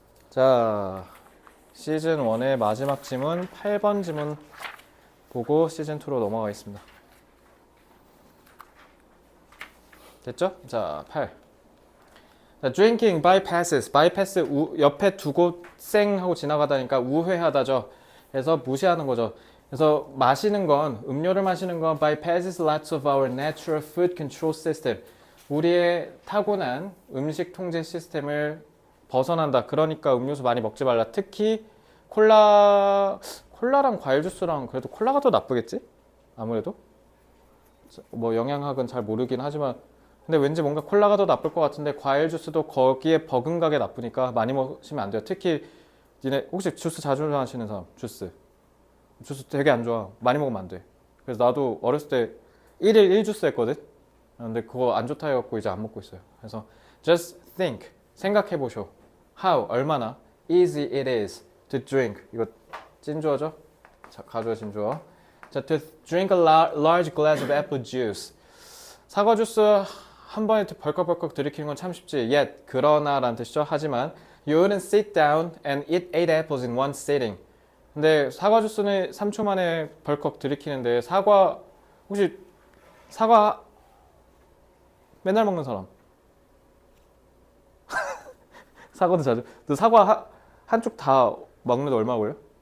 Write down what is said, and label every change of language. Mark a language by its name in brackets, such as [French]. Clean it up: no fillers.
[Korean] 자, 시즌 1의 마지막 지문 8번 지문 보고 시즌 2로 넘어가겠습니다. 됐죠? 자, 8. 자, [English] drinking bypasses. [Korean] bypass 옆에 두고 쌩 하고 지나가다니까 우회하다죠. 그래서 무시하는 거죠. 그래서 마시는 건 음료를 마시는 건 [English] bypasses lots of our natural food control system. [Korean] 우리의 타고난 음식 통제 시스템을 벗어난다. 그러니까 음료수 많이 먹지 말라. 특히 콜라랑 과일 주스랑 그래도 콜라가 더 나쁘겠지? 아무래도 뭐 영양학은 잘 모르긴 하지만 근데 왠지 뭔가 콜라가 더 나쁠 것 같은데 과일 주스도 거기에 버금가게 나쁘니까 많이 먹으시면 안 돼요. 특히 니네 혹시 주스 자주 마시는 사람? 주스 되게 안 좋아. 많이 먹으면 안 돼. 그래서 나도 어렸을 때 1일 1주스 했거든. 근데 그거 안 좋다 해갖고 이제 안 먹고 있어요. 그래서 [English] just think [Korean] 생각해 보쇼. [English] How [Korean] 얼마나 [English] easy it is to drink. [Korean] 이거 찐주어죠? 자, 가주어 진주어. [English] 자, to drink a large glass of apple juice. [Korean] 사과 주스 한 번에 벌컥벌컥 들이키는 건 참 쉽지. Yet 그러나 라는 뜻이죠. 하지만 [English] you wouldn't sit down and eat 8 apples in one sitting. [Korean] 근데 사과 주스는 3초 만에 벌컥 들이키는데 혹시 사과 맨날 먹는 사람? 사과도 자주. 너 사과 한쪽 다 먹는데 얼마 걸려?